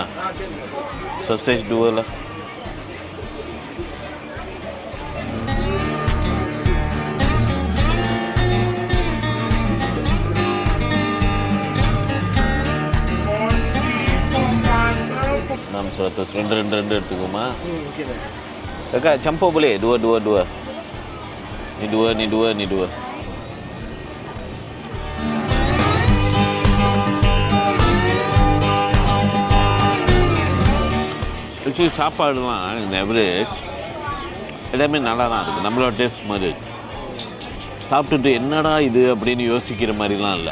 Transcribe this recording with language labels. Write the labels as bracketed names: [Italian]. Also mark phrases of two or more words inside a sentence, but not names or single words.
[Malay] Sausage 2 lah. $2 எடுத்துக்குமா? Kakak campur boleh? 2. Ni 2, ni 2, ni 2. [Tamil] ஆக்சுவலி சாப்பாடுலாம் இந்த எவரேஜ் எல்லாமே நல்லா தான் இருக்குது. நம்மளோட டேஸ்ட் மாதிரி சாப்பிட்டுட்டு என்னடா இது அப்படின்னு யோசிக்கிற மாதிரிலாம் இல்லை.